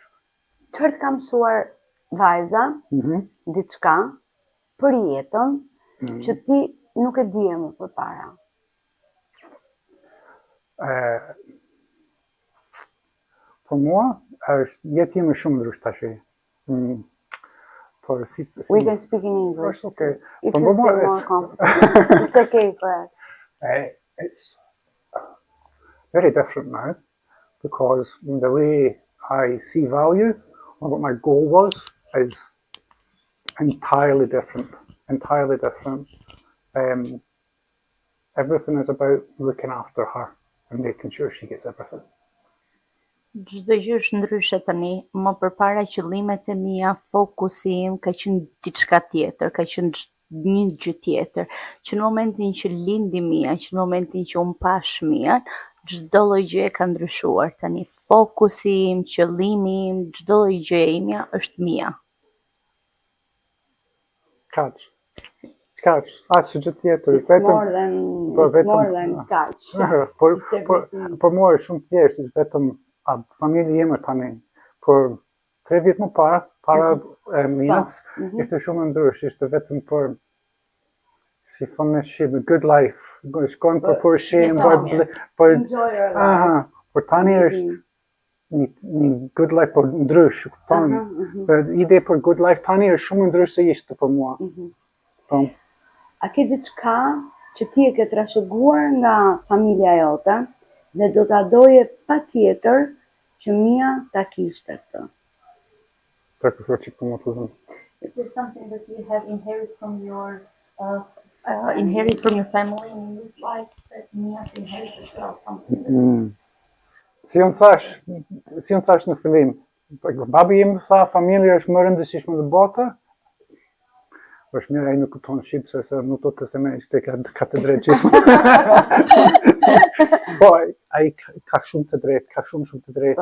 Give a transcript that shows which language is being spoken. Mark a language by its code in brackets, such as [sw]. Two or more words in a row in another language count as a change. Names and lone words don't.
[sq] Çfarë të ka mësuar vajza, diçka për jetën që ti nuk e dije më përpara? Për mua, jetë ime shumë ndryshme tash. [en] We can speak in English. Okay. If you feel more comfortable. It's okay for us. It's very different now because the way I see value or what my goal was is entirely different. Entirely different. Everything is about looking after her and making sure she gets everything. [sq] Çdo gjë është ndryshe tani. Më përpara qëllimet e mia, fokusi im ka qenë diçka tjetër, ka qenë një gjë tjetër. Që në momentin që lindi Mia, që në momentin që unë pash Mian, çdo lloj gjë ka ndryshuar tani. Fokusi im, qëllimi im, çdo lloj gjë imja është Mia. Kaq. Asë gjë tjetër. [en] It's more than kaq. [sq] Për mua është shumë thjeshtë, vetëm familja ime tani. Për 3 vjet më para Mias, ishte shumë ndryshe, ishte vetëm për si thonë në Shqip, [en] good life. [sq] Shkon për pushim, [en] Enjoy your life. [sq] Për tani është një [en] good life [sq] për ndrysh, kupton? Ide për [en] good life [sq] tani është shumë ndrysh se ishte për mua. A ke diçka që ti e ke trashëguar nga familja jote dhe do ta doje patjetër që Mia ta kishte këtë? [en] Is there something that you have inherited from your family in English life that Mia inherited as well? Something. [sq] Si unë thash në fillim, babi im tha familja është më e rëndësishme në botë. Është mirë ai nuk kupton shqip se nuk do të them ishte ka të drejtë gjithmonë. Po ai ka shumë të drejtë, ka shumë të drejtë.